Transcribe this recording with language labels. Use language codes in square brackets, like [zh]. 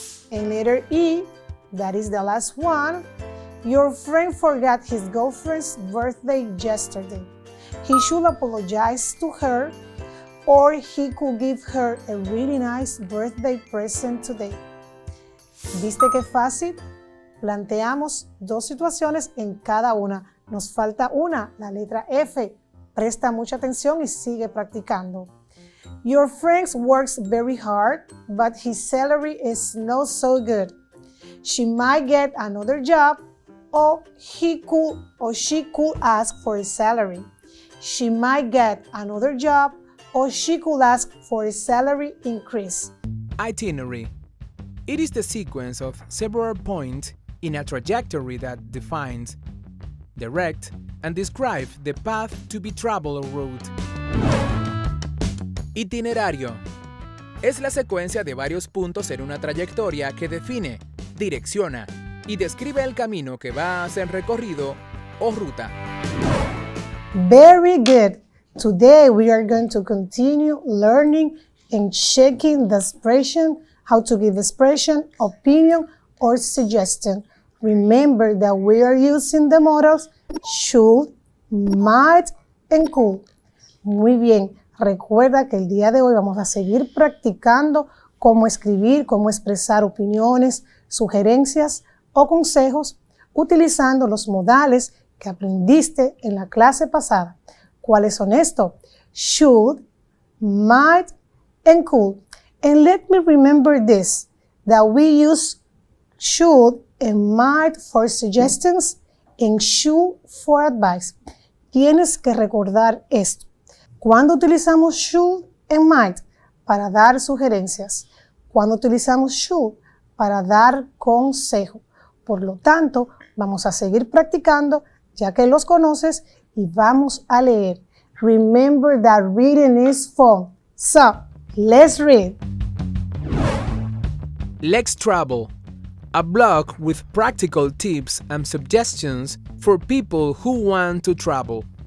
[en] And letter E, that is the last one. Your friend forgot his girlfriend's birthday yesterday. He should apologize to her, or he could give her a really nice birthday present today. [es] ¿Viste qué fácil? Planteamos dos situaciones en cada una. Nos falta una, la letra F. Presta mucha atención y sigue practicando. [en] Your friend works very hard, but his salary is not so good. She might get another job, or she could ask for a salary. She might get another job, or she could ask for a salary increase. Itinerary. It is the sequence of several points in a trajectory that defines, direct, and describe the path to be traveled or route. [es] Itinerario. Es la secuencia de varios puntos en una trayectoria que define, direcciona y describe el camino que va a ser recorrido o ruta. [en] Very good. Today we are going to continue learning and checking the expression, how to give expression, opinion, or suggestion. Remember that we are using the modals should, might, and could. [es] Muy bien. Recuerda que el día de hoy vamos a seguir practicando cómo escribir, cómo expresar opiniones, sugerencias o consejos utilizando los modales que aprendiste en la clase pasada. ¿Cuáles son estos? Should, might, and could. [en] And let me remember this, that we use should and might for suggestions and should for advice. [es] Tienes que recordar esto. Cuando utilizamos should and might para dar sugerencias, cuando utilizamos should para dar consejo. Por lo tanto, vamos a seguir practicando ya que los conoces y vamos a leer. [en] Remember that reading is fun. So, let's read. Let's travel. a blog with practical tips and suggestions for people who want to travel.